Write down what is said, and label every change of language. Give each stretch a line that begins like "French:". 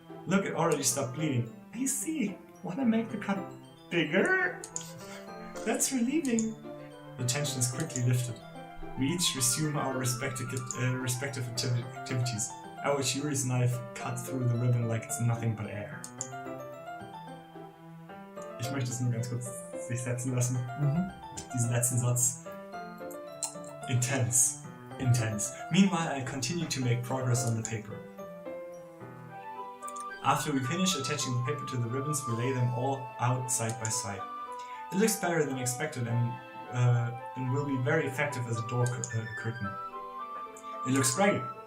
English: Look, it already stopped bleeding. I see. Wanna make the cut bigger? That's relieving. The tension is quickly lifted. We each resume our respective activities. I watch Yuri's knife cut through the ribbon like it's nothing but air.
German: Ich möchte es nur ganz kurz sich setzen lassen. Diesen letzten Satz. Intense.
English: Meanwhile, I continue to make progress on the paper. After we finish attaching the paper to the ribbons, we lay them all out side by side. It looks better than expected and will be very effective as a door curtain. It looks great.